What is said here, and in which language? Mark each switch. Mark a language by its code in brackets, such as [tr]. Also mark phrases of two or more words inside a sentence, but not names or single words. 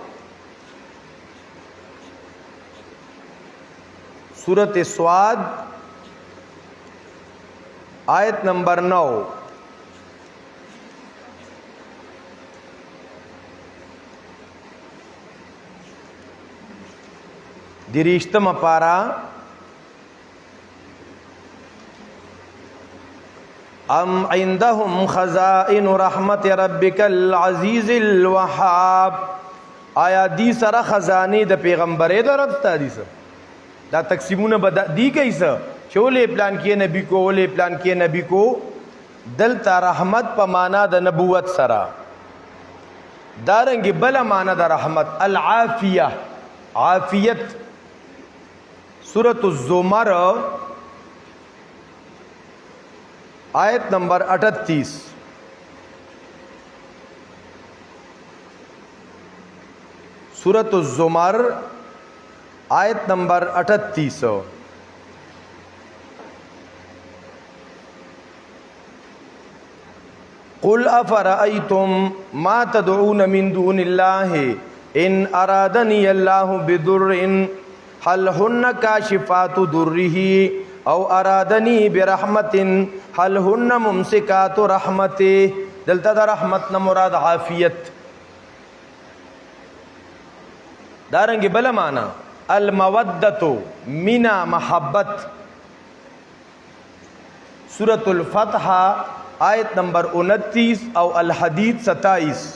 [ps] سورۃ سواد آیت نمبر 9. دریشتم پارا [ar] ام عندهم خزائن رحمت ربک العزیز الوهاب. [ps] آیا دی سره خزانه د پیغمبري درته دي سره دا تقسیمونه بد دی کیسه چولې پلان کې نبی کو ولې پلان کې نبی کو. دلته رحمت په معنا د نبوت سره. دارنګ بل معنا د رحمت العافیه عافیت. سورۃ الزمر آیت نمبر 38. سورۃ الزمر آیت نمبر 38. [ar] قل افرأيتم ما تدعون من دون الله ان ارادني الله بضر هل هن كاشفات ضره او ارادنی برحمت هل هن ممسکات رحمته. [ps] دلته د رحمت نه مراد عافیت. دارنګ بل معنا المودۃ مینا محبت. سورۃ الفتح آیت نمبر 29 او الحدید 27.